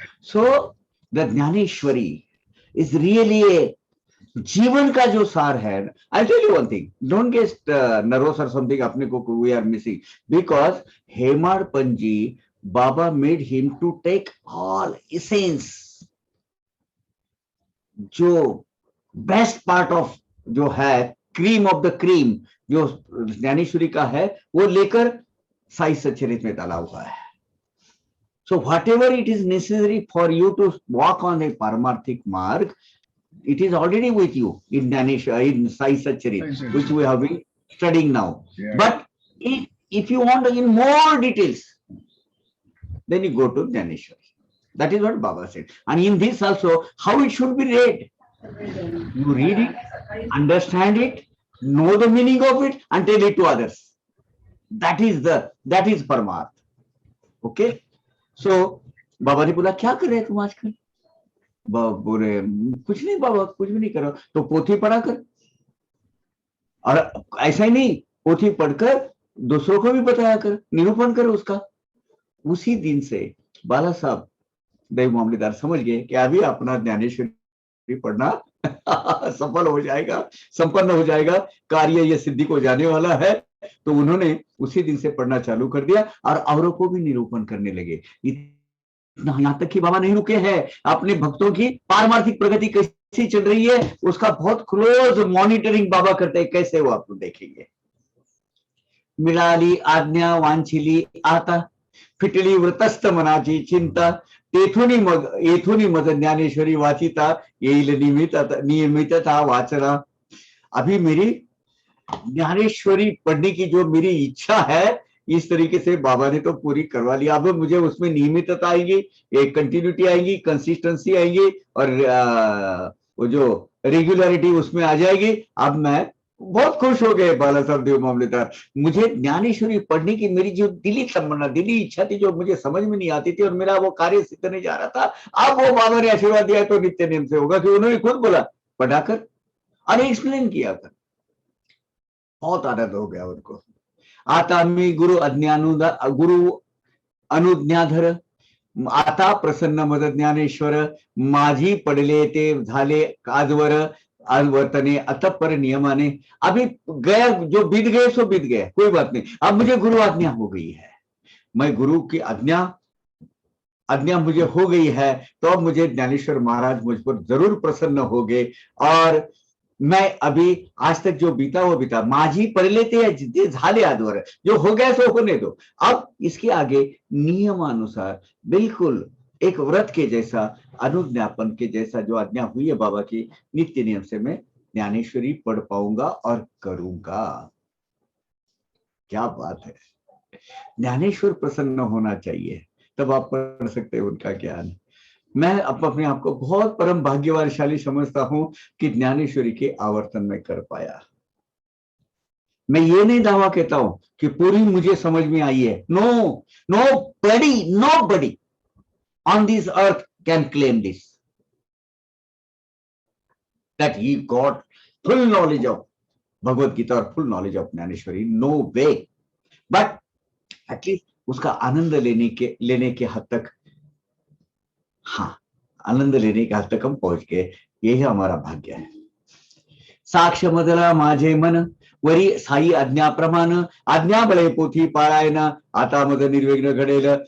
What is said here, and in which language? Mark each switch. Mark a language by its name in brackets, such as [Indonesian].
[English] So the Jnaneshwari is really a [Hindi] जीवन का जो सार है. [English] I'll tell you one thing. Don't get nervous or something. [Hindi] अपने को [English] we are missing, because Hemar Panji, Baba made him to take all essence. [Hindi] जो [English] best part of [Hindi] जो है [English] cream of the cream [Hindi] जो ज्ञानेश्वरी का है वो लेकर साई सच्चरित्र में डाला हुआ है. [English] So whatever it is necessary for you to walk on a paramarthik marg, It is already with you in in Sai Satcharit, which we have been studying now. Yeah. But if you want in more details, then you go to Jnaneshwari. That is what Baba said. And in this also, how it should be read. You read it, understand it, know the meaning of it, and tell it to others. That is Paramarth. Okay? [Hindi] So, बाबा ने बोला क्या कर रहे तुम आजकल? बोले कुछ नहीं बाबा, कुछ भी नहीं करो, तो पोथी पढ़ा कर। और ऐसा ही नहीं, पोथी पढ़कर दूसरों को भी बताया कर, निरूपण कर उसका। उसी दिन से बाला साहब देव मामलेदार समझ गए कि अभी अपना ज्ञानेश्वरी पढ़ना सफल हो जाएगा, संपन्न हो जाएगा, कार्य ये सिद्धि को जाने वाला है। तो उन्होंने उसी दिन से पढ़ना चालू कर दिया और औरों को भी निरूपण करने लगे। यहाँ तक कि बाबा नहीं रुके हैं, अपने भक्तों की पारमार्थिक प्रगति कैसी चल रही है उसका बहुत क्लोज मॉनिटरिंग बाबा करते हैं। कैसे वो आप लोग देखेंगे। [Marathi] मिळाली आज्ञा वांछिली आता, फिटली व्रतस्थ मनाची चिंता, येथून मग ज्ञानेश्वरी वाचिता, येईल नियमितता वाचना। [Hindi] अभी मेरी ज्ञानेश्वरी पढ़ने की जो मेरी इच्छा है, इस तरीके से बाबा ने तो पूरी करवा लिया। अब मुझे उसमें नियमितता आएगी, एक कंटिन्यूटी आएगी, कंसिस्टेंसी आएगी और वो जो रेगुलरिटी उसमें आ जाएगी। अब मैं बहुत खुश हो गए बाला साहब देव मामलेदार। मुझे ज्ञानेश्वरी पढ़ने की मेरी जो दिली तमन्ना, दिली इच्छा थी, जो मुझे समझ में नहीं आती थी और मेरा वो कार्य सिद्ध नहीं जा रहा था, अब वो बाबा ने आशीर्वाद दिया तो नित्य नियम से होगा। कि उन्होंने खुद बोला पढ़ाकर और एक्सप्लेन किया कर, बहुत आनंद हो गया उनको। [Marathi] आता मी गुरु अनुज्ञाधर, आता प्रसन्न मद ज्ञानेश्वर, माझी पडले ते झाले आजवर, आज वर्तने अतपर नियमाने। [Hindi] अभी गया जो बीत गए सो बीत गया, कोई बात नहीं। अब मुझे गुरु आज्ञा हो गई है, मैं गुरु की आज्ञा मुझे हो गई है, तो अब मुझे ज्ञानेश्वर महाराज मुझ पर जरूर प्रसन्न हो गए। और मैं अभी आज तक जो बीता वो बीता, [Marathi] माझी पढ़ थे झाले आजवर, [Hindi] जो हो गया सो होने दो। अब इसके आगे नियमानुसार बिल्कुल एक व्रत के जैसा, अनुज्ञापन के जैसा जो आज्ञा हुई है बाबा की, नित्य नियम से मैं ज्ञानेश्वरी पढ़ पाऊंगा और करूंगा। क्या बात है। ज्ञानेश्वर प्रसन्न होना चाहिए, तब आप पढ़ सकते हैं उनका ज्ञान। मैं अपने आप को बहुत परम भाग्यवानशाली समझता हूं कि ज्ञानेश्वरी के आवर्तन में कर पाया। मैं ये नहीं दावा कहता हूं कि पूरी मुझे समझ में आई है। [English] Nobody on this earth can claim this, that he got full knowledge of Bhagavad Gita or full knowledge of Jnaneshwari. No way. But at least [Hindi] उसका आनंद लेने के हद तक, हाँ, आनंद लेने के हद तक हम पहुंच गए। यही हमारा भाग्य है। [Marathi] साक्ष मदला माझे मन, वरी साई आज्ञा प्रमाण, आज्ञा बळे पोथी पारायण, आता मद निर्विघ्न घडेल।